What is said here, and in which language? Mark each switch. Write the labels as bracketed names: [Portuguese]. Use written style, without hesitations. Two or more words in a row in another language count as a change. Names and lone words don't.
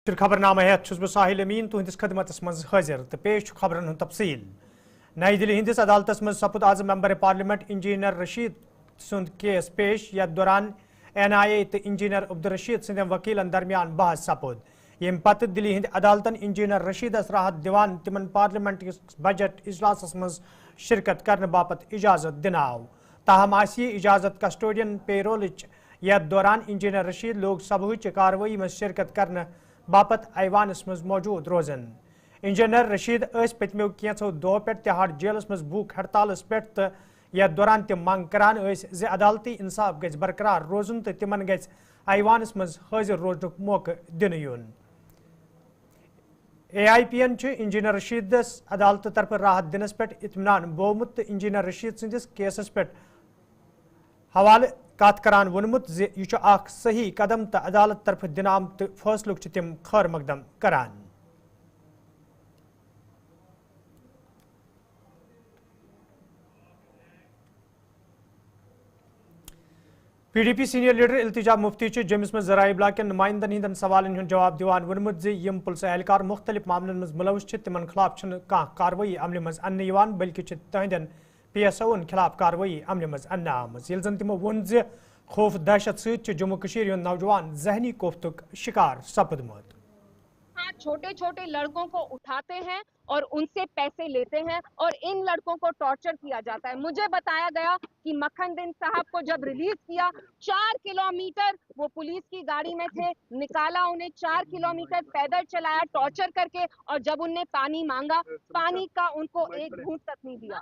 [Kashmiri] खबरनामा हेत छुस बह साहिल अमीन तुहंदिस खदमतस मज हाजिर तो पेश खबरन हुंद तफसील। नई दिल्ली हिंदिस अदालतस मज सपुद आजम [English] member parliament [Kashmiri] इंजीनियर रशीद सुंद केस पेश। यथ दौरान NIA तो इंजीनियर अब्दुल रशीद सदन वकीलन दरमियान बहस सपुद। यम पत दिल्ली हिंद अदालतन इंजीनियर रशीदस राहत दिवान तिमन पार्लियामेंट बजट इजलासस मज शिरकत करने बापत इजाजत दिन आव। ताहम आसी इजाजत कस्टोडियन पेरोलच। यथ दौरान इंजीनियर रशीद लोक सभा कार्रवाई में शिरकत करने बापत ऐवानस मज मौजूद रोजन। इंजीनियर रशीद पतमो कैंसो दो पे तिहाड़ जेलस मज भूख हड़तालस पे तो यथ दौरान तम मंग करान अदालती इंसाफ गज बरकरार रोजन तो तिमन गज ऐवानस मज हाजिर रोजन मौका दिन यून। AIPN इंजीनियर रशीदस अदालत तरफ राहत दिनस पे इत्मीनान बोमुत तो इंजीनियर रशीद सदिस केसस पे हवाले कत करान वोनमुत यह सही कदम तो अदालत तरफ दिन आमत फैसलुक तिम खैर मकदम करान। PDP सीनियर लीडर इल्तिजा मुफ्ती जम्मुस में जराए इब्लाग के नुमाइंदन हिंदन सवालन हुंद जवाब दिवान वोनमुत यम पुलिस एहलकार मुख्तलिफ मामलन में मुलविस तिमन खिलाफ कार्रवाई अमल मज अन्न बल्कि तहदन PSOन खिलाफ कार्रवाई अमल मज अन्न आमज यिल जन तिमो वोन खौफ दहशत सहित जम्मू कश्मीर नौजवान जहनी कोफ्तुक शिकार सपदमुत। [Hindi] हाँ, छोटे छोटे लड़कों को उठाते हैं और उनसे पैसे लेते हैं और इन लड़कों को टॉर्चर किया जाता है। मुझे बताया गया कि मक्खन दिन साहब को जब रिलीज किया 4 किलोमीटर वो पुलिस की गाड़ी में थे, निकाला उन्हें 4 किलोमीटर पैदल चलाया टॉर्चर करके, और जब उनने पानी मांगा पानी का उनको एक घूंट तक नहीं दिया।